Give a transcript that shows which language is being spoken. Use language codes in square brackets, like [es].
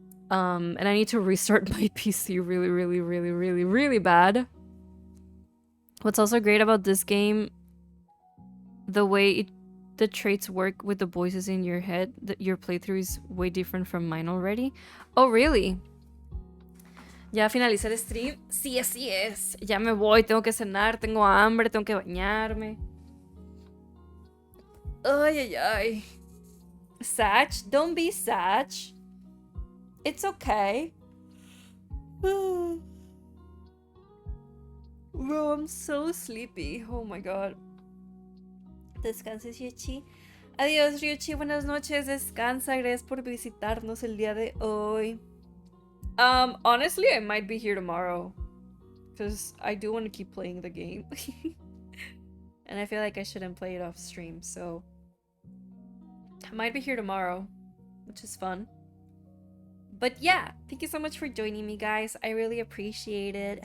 [en] And I need to restart my PC really bad. What's also great about this game, the way the traits work with the voices in your head, that your playthrough is way different from mine already. Oh, really? [es] ¿Ya finaliza el stream? Sí, así es. Ya me voy, tengo que cenar, tengo hambre, tengo que bañarme. [en] Ay, ay, ay. Sag, don't be Sag. It's okay. Bro, I'm so sleepy. Oh my god. [es] Descanses, Ryuchi. Adiós, Ryuchi. Buenas noches. Descansa. Gracias por visitarnos el día de hoy. [en] Honestly, I might be here tomorrow. Because I do want to keep playing the game. And I feel like I shouldn't play it off stream, so... I might be here tomorrow, which is fun. But yeah, thank you so much for joining me, guys. I really appreciate it.